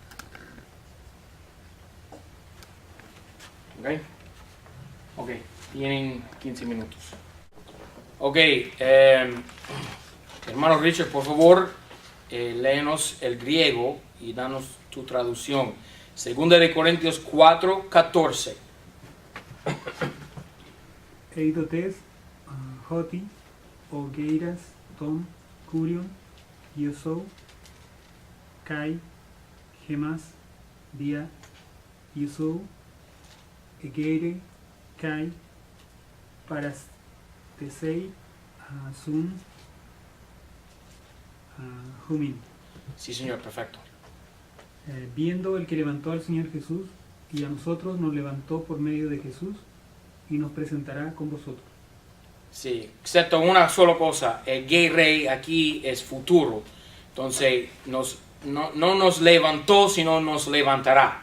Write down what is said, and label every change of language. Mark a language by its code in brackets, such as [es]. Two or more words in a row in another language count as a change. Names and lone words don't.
[es] Ok, tienen 15 minutos. Ok, hermano Richard, por favor, léenos el griego y danos tu traducción. Segunda de Corintios 4:14. [el] Εἰδότες ὅτι ὁ ἐγείρας τὸν κύριον Ἰησοῦν καὶ ἡμᾶς διὰ Ἰησοῦ ἐγερεῖ καὶ παραστήσει σὺν ὑμῖν. [es] Sí, señor, perfecto. Viendo el que levantó al Señor Jesús y a nosotros nos levantó por medio de Jesús y nos presentará con vosotros. Sí, excepto una sola cosa, el geirei aquí es futuro. Entonces, no nos levantó, sino nos levantará.